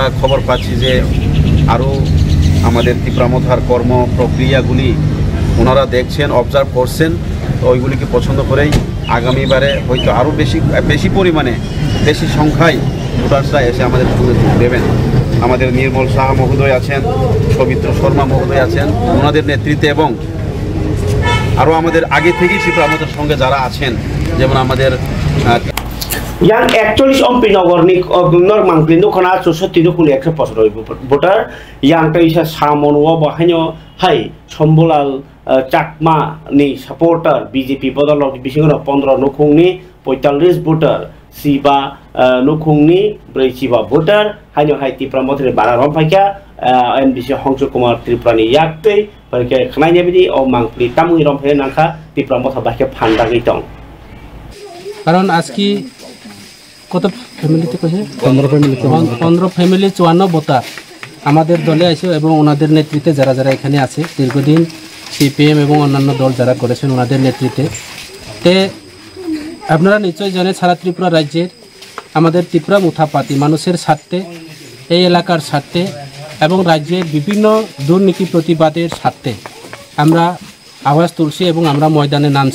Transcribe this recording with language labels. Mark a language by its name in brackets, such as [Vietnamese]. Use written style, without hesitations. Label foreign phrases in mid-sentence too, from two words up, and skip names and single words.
[Bangla] খবর পাচ্ছি যে আরও আমাদের ত্রিপুরামথার কর্ম প্রক্রিয়াগুলি ওনারা দেখছেন অবজার্ভ করছেন তো ওইগুলিকে পছন্দ করেই আগামীবারে হয়তো আরও বেশি পরিমাণে বেশি সংখ্যায় ভোটার্সরা এসে আমাদের সঙ্গে যোগ দেবেন আমাদের নির্মল শাহ মহোদয় আছেন সবিত্র শর্মা মহোদয় আছেন ওনাদের নেতৃত্বে এবং আরও আমাদের আগে থেকেই ত্রিপুরামথার সঙ্গে যারা আছেন যেমন আমাদের [Kok Borok] yang 41 ompi nogor ni nor mangkli nukona 64 nukuni 175 voter yang taisa samonwo bahanyo hai Sombolal Chakma ni supporter BJP bodolok bisingo 15 nukungni 45 voter siba nukungni 4 voter hanyo hai Tripura motre bara romphaika NBC Hongsu Kumar Tripurani yakte parke khnainya bidi o mangkli tamui romphe nangkha Tripura motha bahke phanda gitong [Bangla] কারণ আজকে কত ফ্যামিলিতে কইছে 15 ফ্যামিলি 54 ভোটার আমাদের দলে আছে এবং ওনাদের নেতৃত্বে যারা যারা এখানে আছে দীর্ঘদিন সিপিএম এবং অন্যান্য দল যারা করেছেন ওনাদের নেতৃত্বে তে আপনারা নিশ্চয়ই জানেন সারা ত্রিপুরা রাজ্যের আমাদের ত্রিপুরা মুথা পার্টি মানুষের স্বার্থে এই এলাকার স্বার্থে এবং রাজ্যের বিভিন্ন দুর্নীতি প্রতিবাদের স্বার্থে আমরা আওয়াজ তুলছি এবং আমরা ময়দানে নামছি